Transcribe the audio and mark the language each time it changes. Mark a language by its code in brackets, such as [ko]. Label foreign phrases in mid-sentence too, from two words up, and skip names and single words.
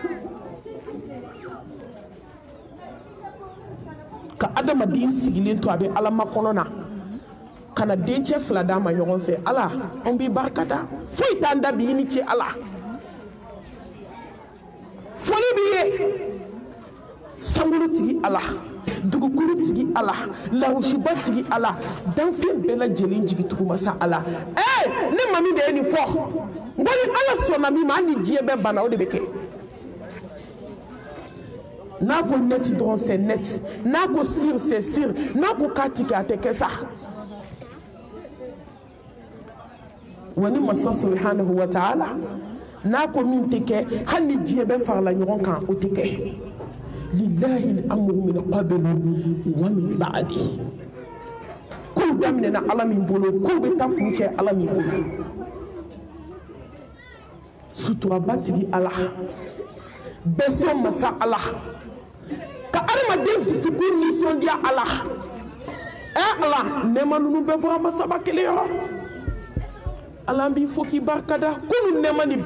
[bm] ka adamaden sigilen to a bɛ ala makɔnɔ na ka na dencɛ 2 d'a ma ɲɔgɔn fɛ ala an b'i barikada foyi t'an da bi i ni ce ala foli b'i ye sankolo tigi ala dugukolo tigi ala lawusiba tigi ala danfɛn bɛɛ lajɛlen jigitugu masa ala ne ma min de ye nin fɔ n ko ni ala sɔnna min ma hali ni diɲɛ bɛɛ banna o de bɛ kɛ n'a ko net dɔrɔn [fr] c'est net [bm] n'a ko sur [fr] c'est sur [bm] n'a ko k'a ti kɛ a tɛ kɛ sa wa ni masa [ar] subhanahu wa ta'ala [bm] n'a ko min tɛ kɛ hali ni diɲɛ bɛɛ farala ɲɔgɔn kan o tɛ kɛ [ar] lillahi al-amru min qablu wa min ba'di [bm] kow daminɛna ala min bolo kow bɛ taa kuncɛ ala min bolo suturaba tigi ala bɛɛ sɔn masa ala ka adamaden dusukun nisɔndiya ala ala nɛɛma ninnu bɛɛ bɔra masaba kelen yɔrɔ ala b'i fo k'i barikada kunu nɛɛma ni